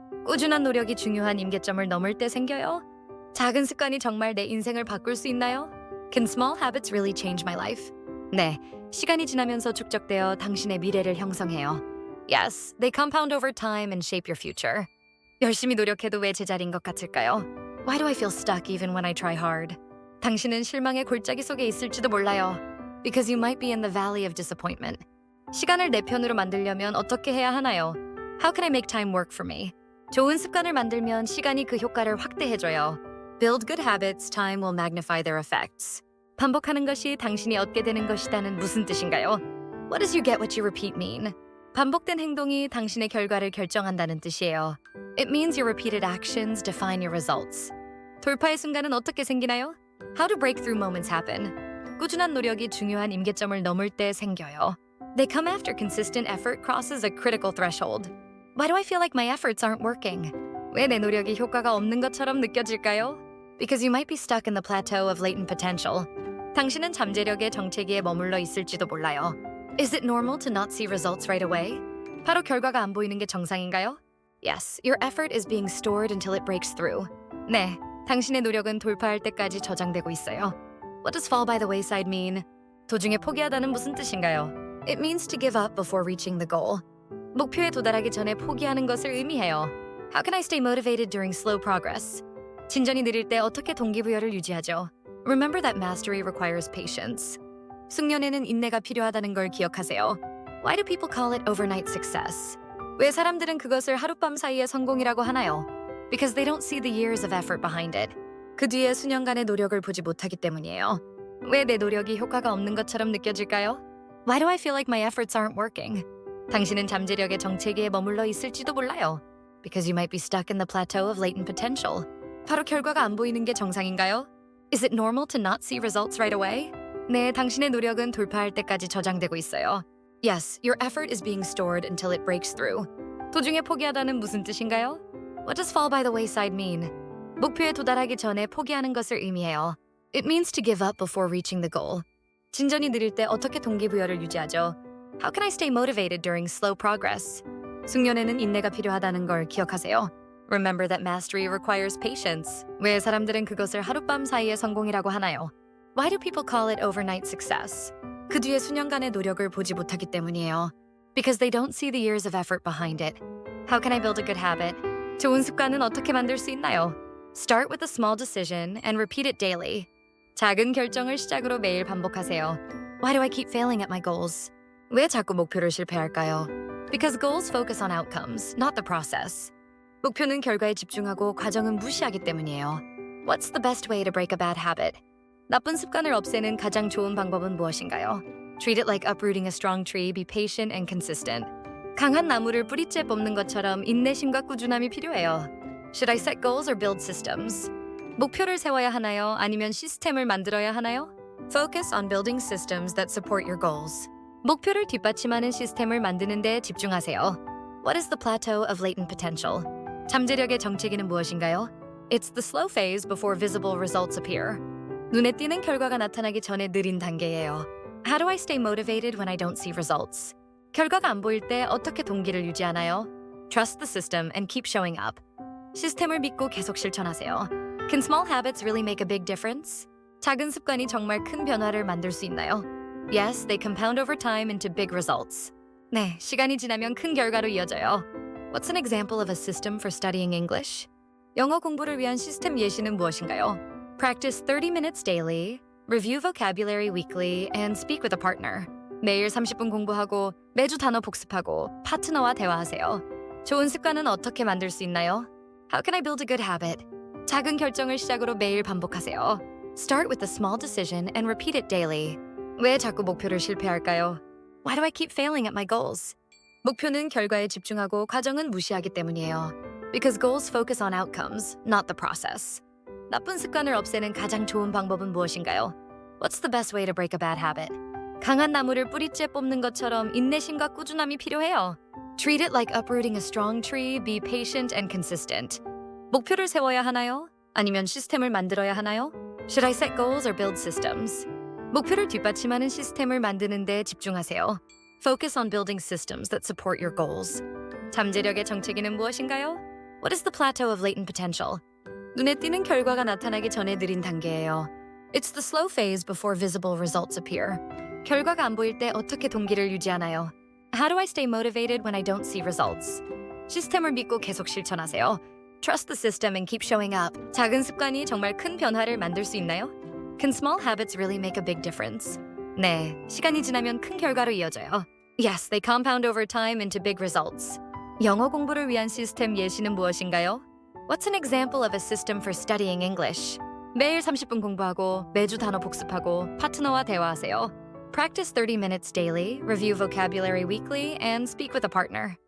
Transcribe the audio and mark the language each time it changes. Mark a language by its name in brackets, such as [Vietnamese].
[Korean] 꾸준한 노력이 중요한 임계점을 넘을 때 생겨요. 작은 습관이 정말 내 인생을 바꿀 수 있나요? [English] Can small habits really change my life? [Korean] 네, 시간이 지나면서 축적되어 당신의 미래를 형성해요. [English] Yes, they compound over time and shape your future. [Korean] 열심히 노력해도 왜 제자리인 것 같을까요? [English] Why do I feel stuck even when I try hard? [Korean] 당신은 실망의 골짜기 속에 있을지도 몰라요. [English] Because you might be in the valley of disappointment. [Korean] 시간을 내 편으로 만들려면 어떻게 해야 하나요? [English] How can I make time work for me? [Korean] 좋은 습관을 만들면 시간이 그 효과를 확대해줘요. [English] Build good habits, time will magnify their effects. [Korean] 반복하는 것이 당신이 얻게 되는 것이다는 무슨 뜻인가요? [English] What does you get what you repeat mean? [Korean] 반복된 행동이 당신의 결과를 결정한다는 뜻이에요. [English] It means your repeated actions define your results. [Korean] 돌파의 순간은 어떻게 생기나요? [English] How do breakthrough moments happen? [Korean] 꾸준한 노력이 중요한 임계점을 넘을 때 생겨요. [English] They come after consistent effort crosses a critical threshold. Why do I feel like my efforts aren't working? [Korean] 왜 내 노력이 효과가 없는 것처럼 느껴질까요? [English] Because you might be stuck in the plateau of latent potential. [Korean] 당신은 잠재력의 정체기에 머물러 있을지도 몰라요. [English] Is it normal to not see results right away? [Korean] 바로 결과가 안 보이는 게 정상인가요? [English] Yes, your effort is being stored until it breaks through. [Korean] 네, 당신의 노력은 돌파할 때까지 저장되고 있어요. [English] What does fall by the wayside mean? [Korean] 도중에 포기하다는 무슨 뜻인가요? [English] It means to give up before reaching the goal. [Korean] 목표에 도달하기 전에 포기하는 것을 의미해요. [English] How can I stay motivated during slow progress? [Korean] 진전이 느릴 때 어떻게 동기부여를 유지하죠? [English] Remember that mastery requires patience. [Korean] 숙련에는 인내가 필요하다는 걸 기억하세요. [English] Why do people call it overnight success? [Korean] 왜 사람들은 그것을 하룻밤 사이의 성공이라고 하나요? [English] Because they don't see the years of effort behind it. [Korean] 그 뒤에 수년간의 노력을 보지 못하기 때문이에요. 왜 내 노력이 효과가 없는 것처럼 느껴질까요? [English] Why do I feel like my efforts aren't working? [Korean] 당신은 잠재력의 정체기에 머물러 있을지도 몰라요. [English] Because you might be stuck in the plateau of latent potential. [Korean] 바로 결과가 안 보이는 게 정상인가요? [English] Is it normal to not see results right away? [Korean] 네, 당신의 노력은 돌파할 때까지 저장되고 있어요. [English] Yes, your effort is being stored until it breaks through. [Korean] 도중에 포기하다는 무슨 뜻인가요? [English] What does fall by the wayside mean? [Korean] 목표에 도달하기 전에 포기하는 것을 의미해요. [English] It means to give up before reaching the goal. [Korean] 진전이 느릴 때 어떻게 동기부여를 유지하죠? [English] How can I stay motivated during slow progress? [Korean] 숙련에는 인내가 필요하다는 걸 기억하세요. [English] Remember that mastery requires patience. [Korean] 왜 사람들은 그것을 하룻밤 사이의 성공이라고 하나요? [English] Why do people call it overnight success? [Korean] 그 뒤에 수년간의 노력을 보지 못하기 때문이에요. [English] Because they don't see the years of effort behind it. How can I build a good habit? [Korean] 좋은 습관은 어떻게 만들 수 있나요? [English] Start with a small decision and repeat it daily. [Korean] 작은 결정을 시작으로 매일 반복하세요. [English] Why do I keep failing at my goals? [Korean] 왜 자꾸 목표를 실패할까요? [English] Because goals focus on outcomes, not the process. [Korean] 목표는 결과에 집중하고 과정은 무시하기 때문이에요. [English] What's the best way to break a bad habit? [Korean] 나쁜 습관을 없애는 가장 좋은 방법은 무엇인가요? [English] Treat it like uprooting a strong tree, be patient and consistent. [Korean] 강한 나무를 뿌리째 뽑는 것처럼 인내심과 꾸준함이 필요해요. [English] Should I set goals or build systems? [Korean] 목표를 세워야 하나요? 아니면 시스템을 만들어야 하나요? [English] Focus on building systems that support your goals. [Korean] 목표를 뒷받침하는 시스템을 만드는 데 집중하세요. [English] What is the plateau of latent potential? [Korean] 잠재력의 정체기는 무엇인가요? [English] It's the slow phase before visible results appear. [Korean] 눈에 띄는 결과가 나타나기 전에 느린 단계예요. [English] How do I stay motivated when I don't see results? [Korean] 결과가 안 보일 때 어떻게 동기를 유지하나요? [English] Trust the system and keep showing up. [Korean] 시스템을 믿고 계속 실천하세요. [English] Can small habits really make a big difference? [Korean] 작은 습관이 정말 큰 변화를 만들 수 있나요? [English] Yes, they compound over time into big results. [Korean] 네, 시간이 지나면 큰 결과로 이어져요. [English] What's an example of a system for studying English? [Korean] 영어 공부를 위한 시스템 예시는 무엇인가요? [English] Practice 30 minutes daily, review vocabulary weekly, and speak with a partner. [Korean] 매일 30분 공부하고 매주 단어 복습하고 파트너와 대화하세요. 좋은 습관은 어떻게 만들 수 있나요? [English] How can I build a good habit? [Korean] 작은 결정을 시작으로 매일 반복하세요. [English] Start with a small decision and repeat it daily. [Korean] 왜 자꾸 목표를 실패할까요? [English] Why do I keep failing at my goals? [Korean] 목표는 결과에 집중하고 과정은 무시하기 때문이에요. [English] Because goals focus on outcomes, not the process. [Korean] 나쁜 습관을 없애는 가장 좋은 방법은 무엇인가요? [English] What's the best way to break a bad habit? [Korean] 강한 나무를 뿌리째 뽑는 것처럼 인내심과 꾸준함이 필요해요. [English] Treat it like uprooting a strong tree, be patient and consistent. [Korean] 목표를 세워야 하나요? 아니면 시스템을 만들어야 하나요? [English] Should I set goals or build systems? [Korean] 목표를 뒷받침하는 시스템을 만드는 데 집중하세요. [English] Focus on building systems that support your goals. [Korean] 잠재력의 정체기는 무엇인가요? [English] What is the plateau of latent potential? [Korean] 눈에 띄는 결과가 나타나기 전에 느린 단계예요. [English] It's the slow phase before visible results appear. [Korean] 결과가 안 보일 때 어떻게 동기를 유지하나요? [English] How do I stay motivated when I don't see results? [Korean] 시스템을 믿고 계속 실천하세요. [English] Trust the system and keep showing up. [Korean] 작은 습관이 정말 큰 변화를 만들 수 있나요? [English] Can small habits really make a big difference? [Korean] 네, 시간이 지나면 큰 결과로 이어져요. [English] Yes, they compound over time into big results. [Korean] 영어 공부를 위한 시스템 예시는 무엇인가요? [English] What's an example of a system for studying English? [Korean] 매일 30분 공부하고 매주 단어 복습하고 파트너와 대화하세요. [English] Practice 30 minutes daily, review vocabulary weekly, and speak with a partner.